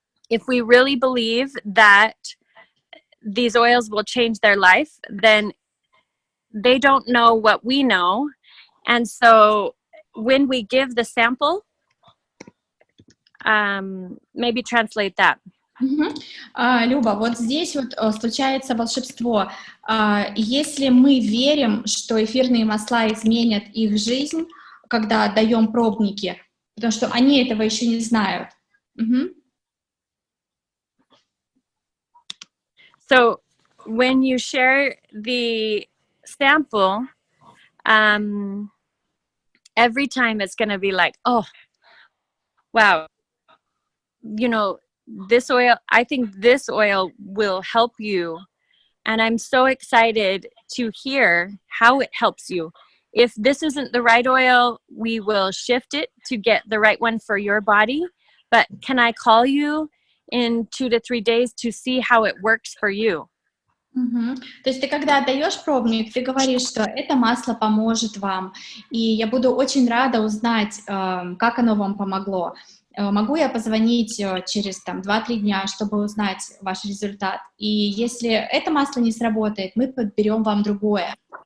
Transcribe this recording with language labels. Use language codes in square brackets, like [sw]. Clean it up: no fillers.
[en] If we really believe that these oils will change their life, then they don't know what we know. And so when we give the sample, maybe translate that. [ru] Люба, вот здесь вот случается волшебство. Если мы верим, что эфирные масла изменят их жизнь, когда отдаем пробники, потому что они этого еще не знают. [en] So when you share the sample, every time it's going to be like, oh, wow, you know, this oil, I think this oil will help you. And I'm so excited to hear how it helps you. If this isn't the right oil, we will shift it to get the right one for your body. But can I call you in 2 to 3 days to see how it works for you? [ru] То есть ты когда отдаешь пробник, ты говоришь, что это масло поможет вам, и я буду очень рада узнать, как оно вам помогло. Могу я позвонить через 2-3 дня, чтобы узнать ваш результат? И если это масло не сработает, мы подберем вам другое.